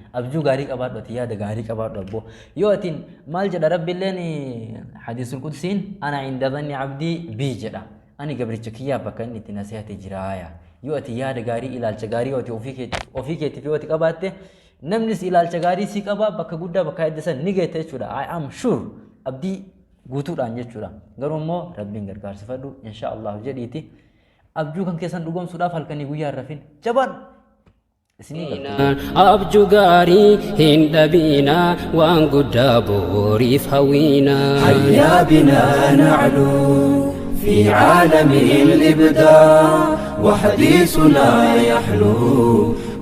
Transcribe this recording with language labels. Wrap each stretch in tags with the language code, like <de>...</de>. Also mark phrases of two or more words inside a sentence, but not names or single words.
<om>Abjuu gaarii qabaadhu ati, yaada gaarii qabaadhu abbo. Yoo atiin maal jedha Rabbi illeen,</om> <ar>الحديث القدسي, "أنا عند ظن عبدي بي,"</ar> <om>jedha. Ani gabricha kiyyaa bakka inni itti na se'ate jiraaya. Yoo ati yaada gaarii, ilaalcha gaarii yoo ati ofii keetti-, ofii keetiif yoo ati qabaatte, Namni si ilaalcha gaarii si qaba, bakka guddaa bakka edda san ni geetta jechuudha.</om> <en>I am sure.</en> <om>Abdii guutuudhaan jechuudha. Garuu immoo Rabbiin gargaarsifadhu,</om> <ar>إن شاء الله</ar> <om>jedhiiti. Abjuu kan keessan dhugoomsuudhaaf halkanii guyyaa hin rafin. Jabaan! Isinii galtu. Abjuu gaarii hin dhabiina, waan guddaa booriif hawwiina.</om> <ar>هيا بنا نعلو في عالم الإبداع، وحديثنا يحلو</ar>